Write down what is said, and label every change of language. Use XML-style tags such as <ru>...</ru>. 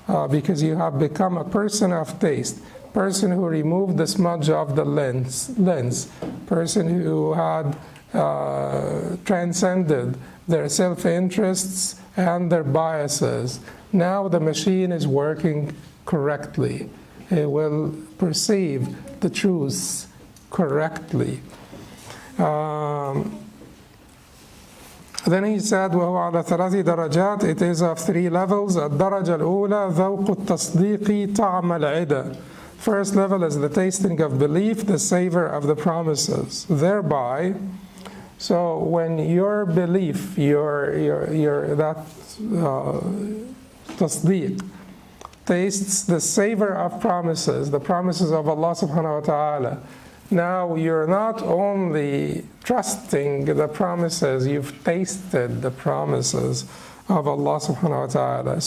<en>because you have become a person of taste, person who removed the smudge of the lens, person who had transcended their self-interests and their biases. Now the machine is working correctly. It will perceive the truths correctly. Then he said,</en> <ar>وَهُوَ عَلَى ثَلَاثِ دَرَجَاتٍ.</ar> <en>It is of 3 levels.</en> <ar>الدرجة الأولى ذوق التصديق طعم العدة.</ar> <en>First level is the tasting of belief, the savor of the promises. Thereby, so when your belief, that tasdeeq, tastes the savor of promises, the promises of Allah subhanahu wa ta'ala, now you're not only trusting the promises, you've tasted the promises of Allah subhanahu wa ta'ala.</en>